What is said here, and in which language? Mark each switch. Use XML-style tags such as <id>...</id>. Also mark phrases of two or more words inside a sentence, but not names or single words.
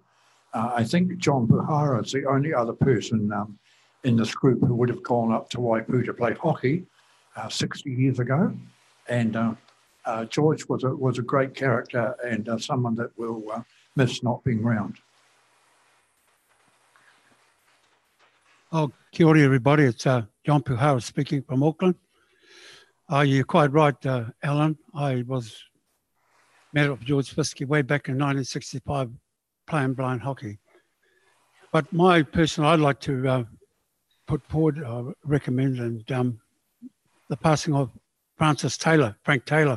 <en>I think John Puhara is the only other person in this group who would have gone up to Waipu to play hockey 60 years ago. And George was a great character and someone that we'll miss not being around. Oh,</en> <mi>kia ora</mi> <en>everybody, it's John Puhara speaking from Auckland. You're quite right, Alan. I was met up with George Fiske way back in 1965 playing blind hockey. But my person I'd like to put forward, recommend, and the passing of Frank Taylor.</en>